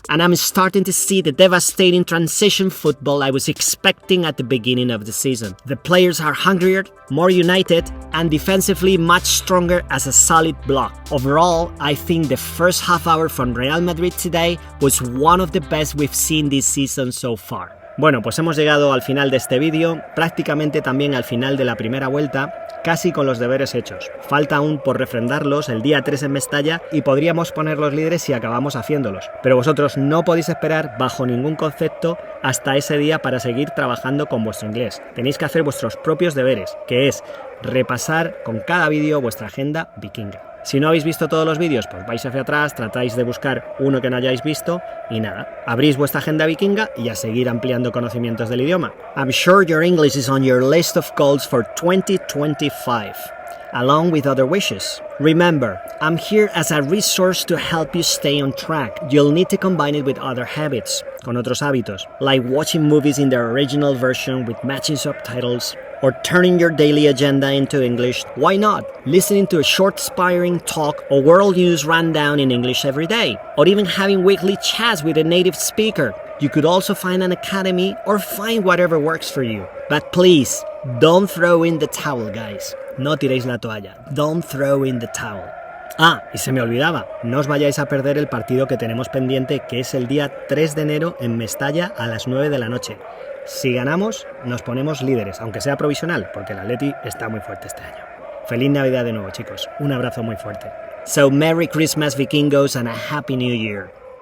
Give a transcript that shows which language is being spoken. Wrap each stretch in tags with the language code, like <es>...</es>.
<en>And I'm starting to see the devastating transition football I was expecting at the beginning of the season. The players are hungrier, more united, and defensively much stronger as a solid block. Overall, I think the first half hour from Real Madrid today was one of the best we've seen this season so far.</en> <es>Bueno, pues hemos llegado al final de este vídeo, prácticamente también al final de la primera vuelta, casi con los deberes hechos. Falta aún por refrendarlos el día 3 en Mestalla y podríamos poner los líderes si acabamos haciéndolos. Pero vosotros no podéis esperar bajo ningún concepto hasta ese día para seguir trabajando con vuestro inglés. Tenéis que hacer vuestros propios deberes, que es repasar con cada vídeo vuestra agenda vikinga. Si no habéis visto todos los vídeos, pues vais hacia atrás, tratáis de buscar uno que no hayáis visto y nada, abrís vuestra agenda vikinga y a seguir ampliando conocimientos del idioma.</es> <en>I'm sure your English is on your list of goals for 2025, along with other wishes. Remember, I'm here as a resource to help you stay on track. You'll need to combine it with other habits,</en> <es>con otros hábitos,</es> <en>like watching movies in their original version with matching subtitles, or turning your daily agenda into English. Why not? Listening to a short inspiring talk or world news rundown in English every day, or even having weekly chats with a native speaker. You could also find an academy or find whatever works for you. But please, don't throw in the towel, guys.</en> <es>No tiréis la toalla.</es> <en>Don't throw in the towel.</en> <es>Ah, y se me olvidaba, no os vayáis a perder el partido que tenemos pendiente, que es el día 3 de enero en Mestalla a las 9 de la noche. Si ganamos, nos ponemos líderes, aunque sea provisional, porque el Atleti está muy fuerte este año. Feliz Navidad de nuevo, chicos. Un abrazo muy fuerte.</es> <en>So, Merry Christmas, Vikingos, and a Happy New Year.</en>